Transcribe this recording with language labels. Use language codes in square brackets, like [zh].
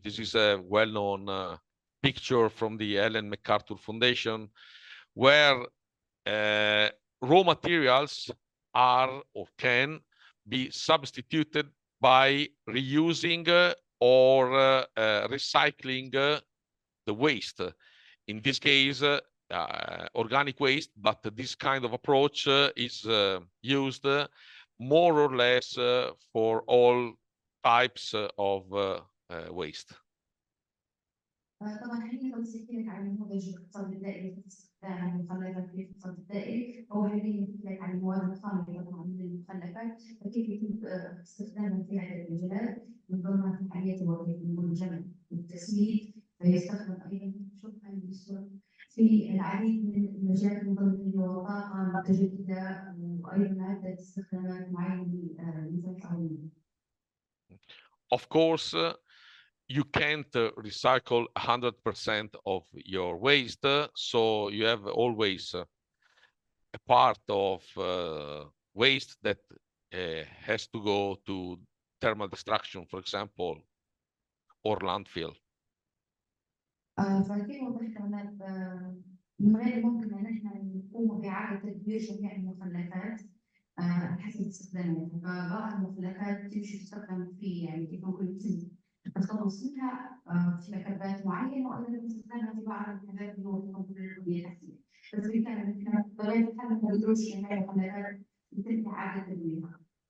[en] This is a well-known picture from the Ellen MacArthur Foundation, where raw materials are or can be substituted by reusing or recycling the waste. In this case, organic waste, but this kind of approach is used more or less for all types of waste. [ar] طبعا حاليا لو سألتك عن نموذج الاقتصاد الدائري في استخدام المخلفات في الاقتصاد الدائري، هو حاليا يحكي عن المواد الخام طبعا من المخلفات وكيف يتم استخدامها في عدة مجالات من ضمنها في حاليا وظيفة الجمع والتسميد، فيستخدم ايضا شكرا في العديد من المجالات من ضمنها الطاقة المتجددة وايضا عدة استخدامات معينة للمنتجات. [en] Of course, you can't recycle 100% of your waste, so you have always a part of waste that has to go to thermal destruction, for example, or landfill. [ar] فكيف وضحت هناك من غير ممكن ان احنا نقوم باعاده تدوير جميع المخلفات حسب استخدامها، فبعض المخلفات تمشي تستخدم في يعني كيف نقول يتم التخلص منها في مكبات معينه وايضا استخدامها في بعض الحاجات اللي هو كيف نقول البنيه التحتيه، بس بالتالي نحن بطبيعه الحال ما نقدروش جميع المخلفات يتم اعاده تدويرها.